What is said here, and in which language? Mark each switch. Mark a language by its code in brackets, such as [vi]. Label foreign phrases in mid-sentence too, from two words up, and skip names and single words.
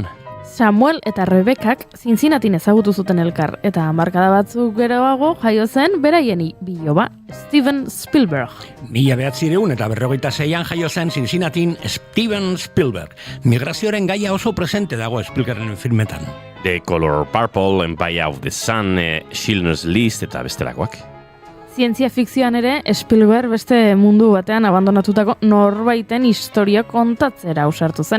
[eu] Samuel eta Rebekak Cincinnatin ezagutu zuten elkar, eta hamarkada batzuk geroago jaio zen beraien biloba, Steven Spielberg. 1946an jaio zen Cincinnatin Steven Spielberg. Migrazioaren gaia oso presente dago Spielbergen filmetan. The Color Purple, Empire of the Sun, Schindler's List eta bestelakoak. Zientzia fikzioan ere, Spielberg beste mundu batean abandonatutako norbaiten historia kontatzera ausartu zen.